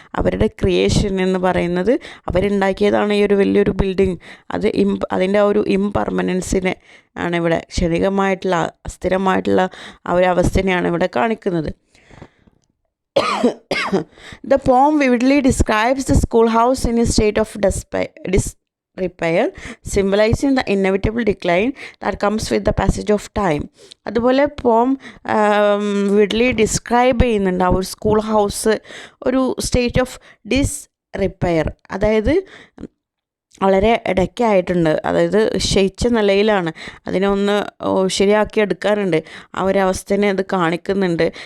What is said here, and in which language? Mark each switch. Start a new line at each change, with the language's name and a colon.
Malayalam: അവരുടെ ക്രിയേഷൻ എന്ന് പറയുന്നത് അവരുണ്ടാക്കിയതാണ് ഈ ഒരു വലിയൊരു ബിൽഡിംഗ്, അതിൻ്റെ ആ ഒരു ഇംപെർമനൻസിനെ ആണ് ഇവിടെ, ക്ഷണികമായിട്ടുള്ള അസ്ഥിരമായിട്ടുള്ള ആ ഒരു അവസ്ഥനെയാണ് ഇവിടെ കാണിക്കുന്നത്.
English: The poem vividly describes the schoolhouse in a state of disrepair, symbolizing the inevitable decline that comes with the passage of time.
Malayalam: അതുപോലെ പോം വിഡ്ലി ഡിസ്ക്രൈബ് ചെയ്യുന്നുണ്ട് ആ ഒരു സ്കൂൾ ഹൗസ് ഒരു
English: state of disrepair,
Malayalam: അതായത് വളരെ ഇടയ്ക്കായിട്ടുണ്ട്, അതായത് ക്ഷയിച്ച നിലയിലാണ്, അതിനെ ഒന്ന് ശരിയാക്കി എടുക്കാനുണ്ട്, ആ ഒരു അവസ്ഥനെ അത് കാണിക്കുന്നുണ്ട്.